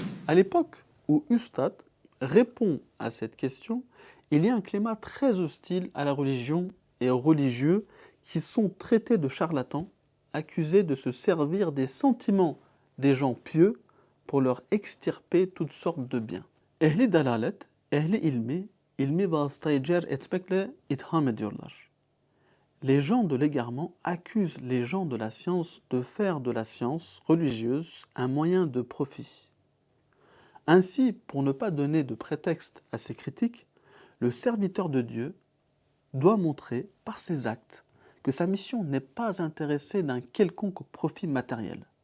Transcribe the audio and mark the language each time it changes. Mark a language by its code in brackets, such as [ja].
[fr] À l'époque où Ustad répond à cette question, il y a un climat très hostile à la religion et aux religieux qui sont traités de charlatans, accusés de se servir des sentiments des gens pieux pour leur extirper toutes sortes de biens. [tr] Ehli dalalet, ehli ilmi vasıtayıcı etmekle itham ediyorlar. [fr] Les gens de l'égarement accusent les gens de la science de faire de la science religieuse un moyen de profit. Ainsi, pour ne pas donner de prétexte à ces critiques, le serviteur de Dieu doit montrer par ses actes que sa mission n'est pas intéressée d'un quelconque profit matériel.